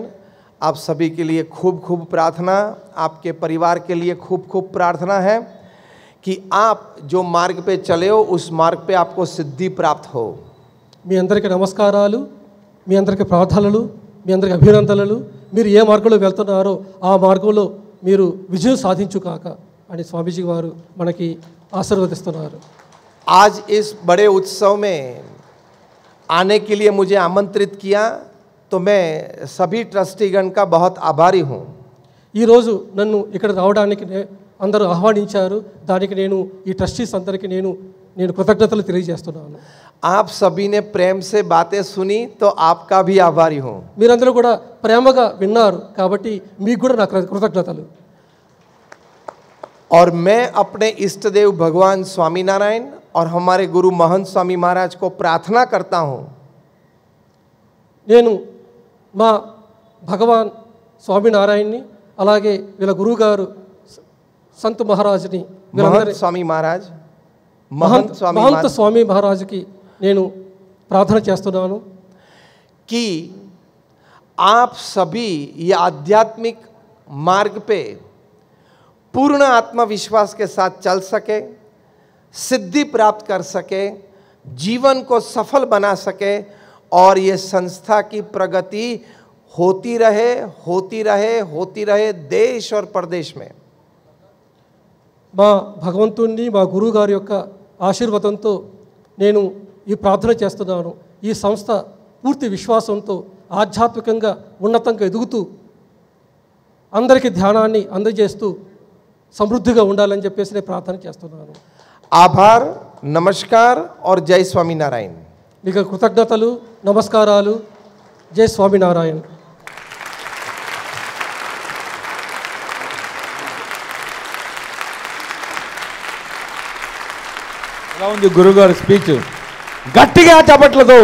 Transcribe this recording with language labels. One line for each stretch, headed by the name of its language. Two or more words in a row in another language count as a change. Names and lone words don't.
Hindi: आप सभी के लिए खूब खूब प्रार्थना, आपके परिवार के लिए खूब खूब प्रार्थना है कि आप जो मार्ग पे चले हो उस मार्ग पे आपको सिद्धि प्राप्त हो।
Telugu: మీ అందరికీ నమస్కారాలు। మీ అందరికీ ప్రార్థనలు, మీ అందరికీ అభినందనలు. మీరు ఏ మార్గంలో వెళ్తున్నారో ఆ మార్గంలో మీరు విజయం సాధించు కాక అని స్వామీజీ వారు మనకి ఆశీర్వదిస్తున్నారు.
Hindi: आज इस बड़े उत्सव में आने के लिए मुझे आमंत्रित किया तो मैं सभी ट्रस्टीगण का बहुत आभारी हूँ.
Telugu: ఈరోజు నన్ను ఇక్కడ రావడానికి అందరూ ఆహ్వానించారు. దానికి నేను ఈ ట్రస్టీస్ అందరికీ నేను కృతజ్ఞతలు తెలియజేస్తున్నాను.
Hindi: आप सभी ने प्रेम से बातें सुनी तो आपका भी आभारी हूँ.
Telugu: మీరందరూ కూడా ప్రేమగా విన్నారు కాబట్టి మీకు కూడా నా కృతజ్ఞతలు.
Hindi: और मैं अपने इष्ट देव भगवान स्वामीनारायण और हमारे गुरु महंत स्वामी महाराज को प्रार्थना करता हूँ.
Telugu: నేను మా భగవాన్ స్వామినారాయణని అలాగే వీళ్ళ గురువుగారు సంత్ మహారాజ్ని
Hindi: महंत स्वामी महाराज
Telugu: మహంత స్వామి మహారాజుకి నేను ప్రార్థన చేస్తున్నాను
Hindi: कि आप सभी ये आध्यात्मिक मार्ग पे पूर्ण आत्मविश्वास के साथ चल सके, सिद्धि प्राप्त कर सके, जीवन को सफल बना सके और ये संस्था की प्रगति होती रहे होती रहे होती रहे देश और प्रदेश में.
Telugu: మా భగవంతుణ్ణి మా గురువు గారి యొక్క ఆశీర్వాదంతో నేను ఈ ప్రార్థన చేస్తున్నాను. ఈ సంస్థ పూర్తి విశ్వాసంతో ఆధ్యాత్మికంగా ఉన్నతంగా ఎదుగుతూ అందరికీ ధ్యానాన్ని అందజేస్తూ సమృద్ధిగా ఉండాలని చెప్పేసి నేను ప్రార్థన చేస్తున్నాను.
Hindi: आभार, नमस्कार और जय स्वामीनारायण.
Telugu: మీకు కృతజ్ఞతలు, నమస్కారాలు. జై స్వామినారాయణ. ఎలా ఉంది గురుగారు స్పీచ్? గట్టిగా చప్పట్లతో.